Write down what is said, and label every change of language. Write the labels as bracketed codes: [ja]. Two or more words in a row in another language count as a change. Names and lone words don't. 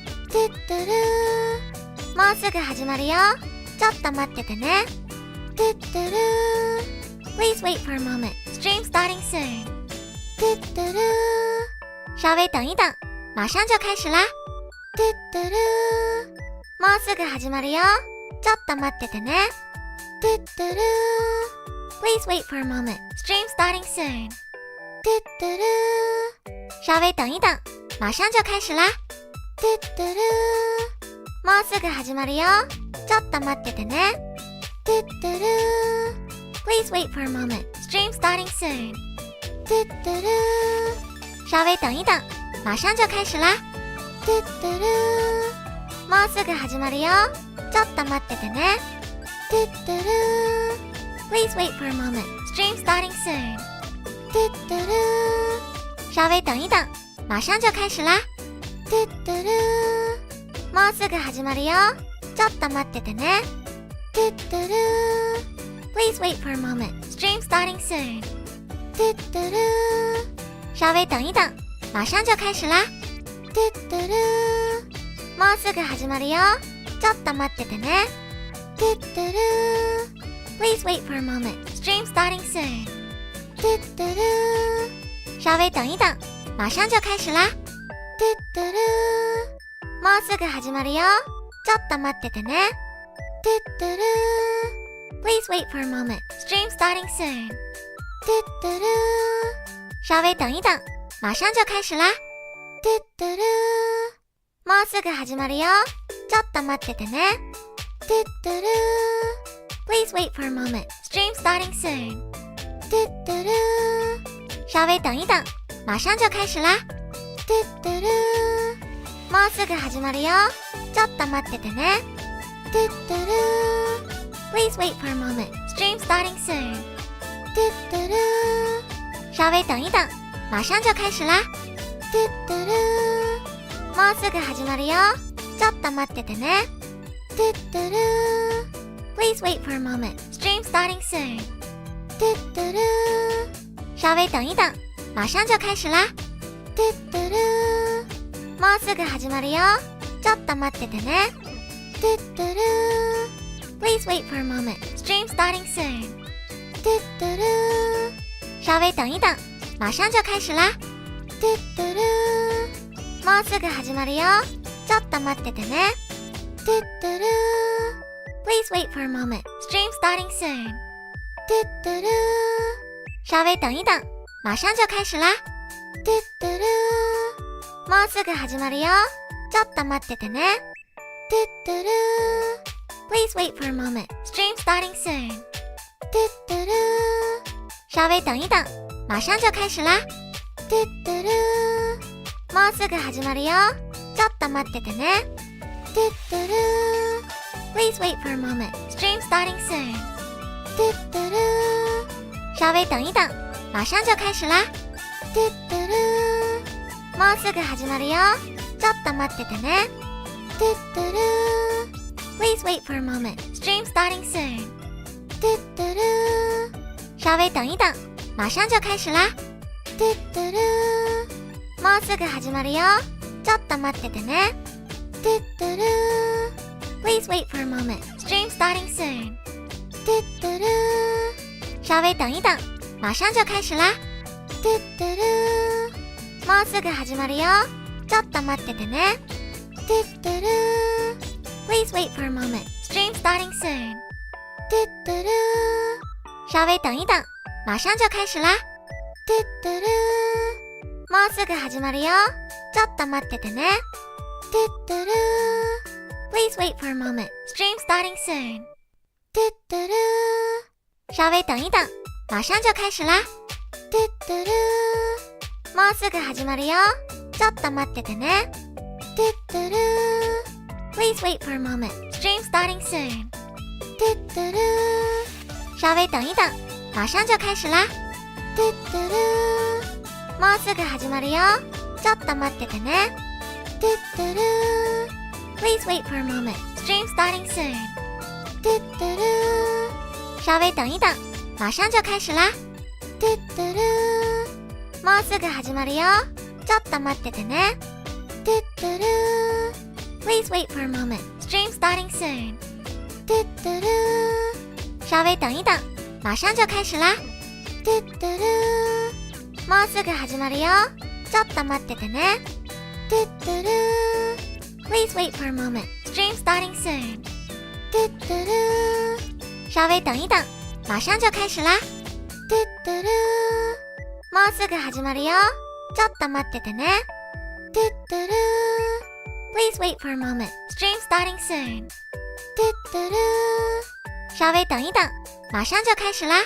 [ja] トゥットゥルー、もうすぐ始まるよ。ちょっと待っててね。トゥットゥルー、 [en] Please wait for a moment. Stream starting soon. [ja] トゥットゥルー、 [zh] 稍微等一等，马上就开始啦。 [ja] トゥットゥルー、もうすぐ始まるよ。ちょっと待っててね。トゥットゥルー、 [en] Please wait for a moment. Stream starting soon. [ja] トゥットゥルー、 [zh] 稍微等一等，马上就开始啦。 [ja] トゥットゥルー、もうすぐ始まるよ。ちょっと待っててね。トゥットゥルー、 [en] Please wait for a moment. Stream starting soon. [ja] トゥットゥルー、 [zh] 稍微等一等，马上就开始啦。 [ja] トゥットゥルー、もうすぐ始まるよ。ちょっと待っててね。トゥットゥルー、 [en] Please wait for a moment. Stream starting soon. [ja] トゥットゥルー、 [zh] 稍微等一等，马上就开始啦。 [ja] トゥットゥルー、もうすぐ始まるよ。ちょっと待っててね。トゥットゥルー、 [en] Please wait for a moment. Stream starting soon. [ja] トゥットゥルー、 [zh] 稍微等一等，马上就开始啦。 [ja] トゥットゥルー、もうすぐ始まるよ。ちょっと待っててね。トゥットゥルー、 [en] Please wait for a moment. Stream starting soon. [ja] トゥットゥルー、 [zh] 稍微等一等，马上就开始啦。 [ja] トゥットゥルー、もうすぐ始まるよ。ちょっと待っててね。トゥットゥルー、 [en] Please wait for a moment. Stream starting soon. [ja] トゥットゥルー、 [zh] 稍微等一等，马上就开始啦。 [ja] トゥットゥルー、もうすぐ始まるよ。ちょっと待っててね。トゥットゥルー、 [en] Please wait for a moment. Stream starting soon. [ja] トゥットゥルー、 [zh] 稍微等一等，马上就开始啦。 [ja] トゥットゥルー、もうすぐ始まるよ。ちょっと待っててね。トゥットゥルー、 [en] Please wait for a moment. Stream starting soon. [ja] トゥットゥルー、 [zh] 稍微等一等，马上就开始啦。 [ja] トゥットゥルー、もうすぐ始まるよ。ちょっと待っててね。トゥットゥルー、 [en] Please wait for a moment. Stream starting soon. [ja] トゥットゥルー、 [zh] 稍微等一等，马上就开始啦。 [ja] トゥットゥルー、もうすぐ始まるよ。ちょっと待っててね。トゥットゥルー、 [en] Please wait for a moment. Stream starting soon. [ja] トゥットゥルー、 [zh] 稍微等一等，马上就开始啦。 [ja] トゥットゥルー、もうすぐ始まるよ。ちょっと待っててね。トゥットゥルー、 [en] Please wait for a moment. Stream starting soon. [ja] トゥットゥルー、 [zh] 稍微等一等，马上就开始啦。 [ja] トゥットゥルー、もうすぐ始まるよ。ちょっと待っててね。トゥットゥルー、 [en] Please wait for a moment. Stream starting soon. [ja] トゥットゥルー、 [zh] 稍微等一等，马上就开始啦。 [ja] トゥットゥルー、もうすぐ始まるよ。ちょっと待っててね。トゥットゥルー、 [en] Please wait for a moment. Stream starting soon. [ja] トゥットゥルー、 [zh] 稍微等一等，马上就开始啦。 [ja] トゥットゥルー、もうすぐ始まるよ。ちょっと待っててね。トゥットゥルー、 [en] Please wait for a moment. Stream starting soon. [ja] トゥットゥルー、 [zh] 稍微等一等，马上就开始啦。 [ja] トゥットゥルー、もうすぐ始まるよ。ちょっと待っててね。トゥットゥルー、 [en] Please wait for a moment. Stream starting soon. [ja] トゥットゥルー、 [zh] 稍微等一等，马上就开始啦。 [ja] トゥットゥルー、もうすぐ始まるよ。ちょっと待っててね。トゥットゥルー、 [en] Please wait for a moment. Stream starting soon. [ja] トゥットゥルー、 [zh] 稍微等一等，马上就开始啦。 [ja] トゥットゥルー、もうすぐ始まるよ。ちょっと待っててね。トゥットゥルー、 [en] Please wait for a moment. Stream starting soon. [ja] トゥットゥルー、 [zh] 稍微等一等，马上就开始啦。 [ja] トゥットゥルー、もうすぐ始まるよ。ちょっと待っててね。トゥットゥルー、 [en] Please wait for a moment. Stream starting soon. [ja] トゥットゥルー、 [zh] 稍微等一等，马上就开始啦。 [ja] トゥットゥルー、もうすぐ始まるよ。ちょっと待っててね。トゥットゥルー、 [en] Please wait for a moment. Stream starting soon. [ja] トゥットゥルー、 [zh] 稍微等一等，马上就开始啦。 [ja] トゥットゥルー、もうすぐ始まるよ。ちょっと待っててね。トゥットゥルー、 [en] Please wait for a moment. Stream starting soon. [zh] 嘟嘟噜，稍微等一等，马上就开始啦。嘟嘟噜， [ja] もうすぐ始まるよ。ちょっと待っててね。 [en] 嘟嘟噜。Please wait for a moment. Stream starting soon. [zh] 嘟嘟噜，稍微等一等，马上就开始啦。嘟嘟噜， [ja] もうすぐ始まるよ。ちょっと待っててね。 [en] 嘟嘟噜。Please wait for a moment. Stream starting soon. [zh] 嘟嘟噜，稍微等一等，马上就开始啦。